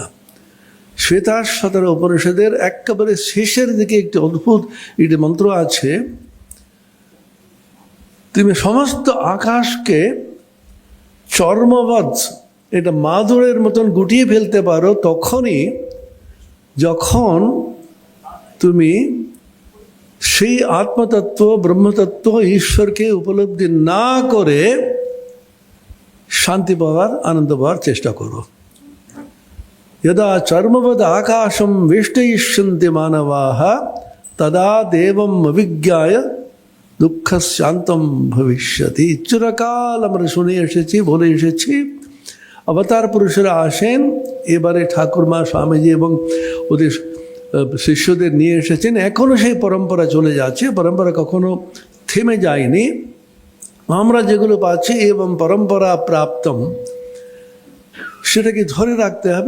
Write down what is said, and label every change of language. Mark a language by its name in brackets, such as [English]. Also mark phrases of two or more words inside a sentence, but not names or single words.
[Bangla] শ্বেতাশ্বতর উপনিষদের একেবারে শেষের দিকে একটি অদ্ভুত একটি মন্ত্র আছে, তুমি সমস্ত আকাশকে চর্মবৎ, এটা মাদুরের মতন গুটিয়ে ফেলতে পারো তখনই যখন তুমি সেই আত্মতত্ত্ব, ব্রহ্মতত্ত্ব, ঈশ্বরকে উপলব্ধি না করে শান্তি পাওয়ার, আনন্দ পাওয়ার চেষ্টা করো। [Sanskrit] यदा चर्मवद आकाशम वेष्टयिष्यन्ति मानवाः तदा देवम अविज्ञाय दुःख शांतम भविष्यति। [Bangla] চিরকাল আমরা শুনে এসেছি, বলে এসেছি, অবতার পুরুষেরা আসেন, এবারে ঠাকুরমা স্বামীজি এবং ওদের শিষ্যদের নিয়ে এসেছেন। এখনও সেই পরম্পরা চলে যাচ্ছে, পরম্পরা কখনো থেমে যায়নি। আমরা যেগুলো পাচ্ছি এবং [Sanskrit] পরম্পরা প্রাপ্তম, [Bangla] সেটাকে ধরে রাখতে হবে।